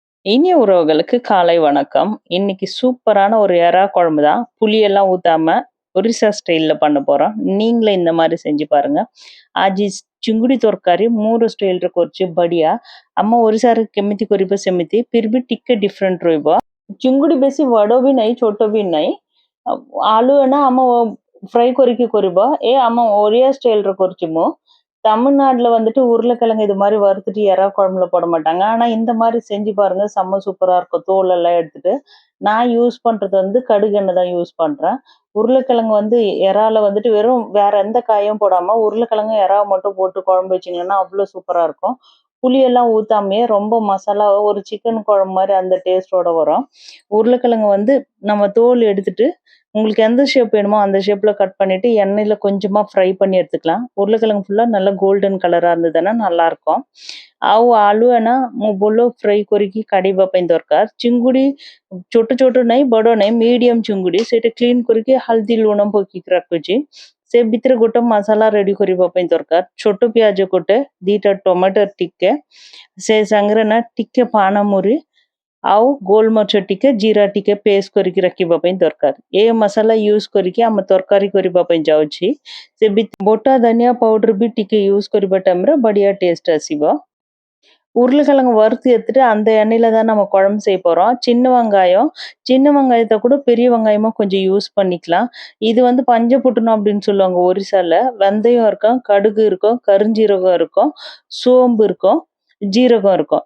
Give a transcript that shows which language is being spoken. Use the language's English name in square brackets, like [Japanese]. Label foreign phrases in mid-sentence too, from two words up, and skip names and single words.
[Tamil] இனிய உறவுகளுக்கு காலை வணக்கம். இன்னைக்கு சூப்பரான ஒரு எறா குழம்பு தான். புளியெல்லாம் ஊத்தாம ஒரிசா ஸ்டைல்ல பண்ண போறோம். நீங்களும் இந்த மாரி செஞ்சு பாருங்க. [Odia] ଆଜି ଚିଙ୍ଗୁଡ଼ି ତରକାରୀ ମୋର ଷ୍ଟାଇଲରେ କରୁଛି ବଢିଆ। ଆମ ଓଡ଼ିଶାରେ କେମିତି କରିବ ସେମିତି ଫିର ବି ଟିକେ ଡିଫରେଣ୍ଟ ରହିବ। ଚିଙ୍ଗୁଡ଼ି ବେଶୀ ବଡ଼ ବି ନାହିଁ ଛୋଟ ବି ନାହିଁ। ଆଳୁ ନା ଆମ ஃப்ரை କରିକି କରିବ। ଆମ ଓଡ଼ିଆ ଷ୍ଟାଇଲରେ କରୁଛି ମୁଁ। [Tamil] தமிழ்நாட்டுல வந்துட்டு உருளைக்கிழங்கு இது மாதிரி வறுத்துட்டு எறா குழம்புல போட மாட்டாங்க. ஆனா இந்த மாதிரி செஞ்சு பாருங்க, செம்ம சூப்பரா இருக்கும். தோல் எல்லாம் எடுத்துட்டு நான் யூஸ் பண்றது வந்து கடுகு எண்ணெய் தான் யூஸ் பண்றேன். உருளைக்கிழங்கு வந்து எறால வந்துட்டு வெறும் வேற எந்த காயும் போடாம உருளைக்கிழங்கு எறாவை மட்டும் போட்டு குழம்பு வச்சீங்கன்னா அவ்வளவு சூப்பரா இருக்கும். புளியெல்லாம் ஊத்தாமையே ரொம்ப மசாலா ஒரு சிக்கன் குழம்பு மாதிரி அந்த டேஸ்டோட வரும். உருளைக்கிழங்கு வந்து நம்ம தோல் எடுத்துட்டு உங்களுக்கு எந்த ஷேப் வேணுமோ அந்த ஷேப்ல கட் பண்ணிட்டு எண்ணெயில கொஞ்சமா ஃப்ரை பண்ணி எடுத்துக்கலாம். உருளைக்கிழங்கு ஃபுல்லா நல்லா [English] golden colour [Tamil] இருந்ததுன்னா நல்லா இருக்கும்। [Odia] ଆଉ ଆଳୁ ନା ମୁଁ ଭଲ ଫ୍ରାଇ କରିକି କାଢିବା ପାଇଁ ଦରକାର। ଚିଙ୍ଗୁଡି ଛୋଟ ଛୋଟ ନାହିଁ ବଡ ନାହିଁ ମିଡିୟମ ଚିଙ୍ଗୁଡି ସେଇଟା କ୍ଲିନ କରିକି ହଳଦୀ ଲୁଣ ପକେଇକି ରଖୁଛି। ସେ ଭିତରେ ଗୋଟେ ମସଲା ରେଡି କରିବା ପାଇଁ ଦରକାର। ଛୋଟ ପିଆଜ ଗୋଟେ, ଦିଟା ଟମାଟର ଟିକେ, ସେ ସାଙ୍ଗରେ ନା ଟିକେ ପାନମୁରି ଆଉ ଗୋଲମରିଚ ଟିକେ, ଜିରା ଟିକେ ପେଷ୍ଟ କରିକି ରଖିବା ପାଇଁ ଦରକାର। ଏ ମସଲା ୟୁଜ କରିକି ଆମେ ତରକାରୀ କରିବା ପାଇଁ ଯାଉଛି। ସେ ବୋଟା ଧନିଆ ପାଉଡର ବି ଟିକେ யூஸ் କରିବା ଟାଇମରେ ବଢିଆ ଟେଷ୍ଟ ଆସିବ। [Tamil] உருளைக்கிழங்கு வறுத்து எடுத்துட்டு அந்த எண்ணெயில தான் நம்ம குழம்பு செய்ய போறோம்। சின்ன வெங்காயத்தை கூட பெரிய வெங்காயமா கொஞ்சம் யூஸ் பண்ணிக்கலாம்। இது வந்து பஞ்சபுட்டணும் அப்படின்னு சொல்லுவாங்க ஒரிசால। வெந்தயம் இருக்கும், கடுகு இருக்கும், கருஞ்சீரகம் இருக்கும், சோம்பு இருக்கும், ஜீரகம் இருக்கும்।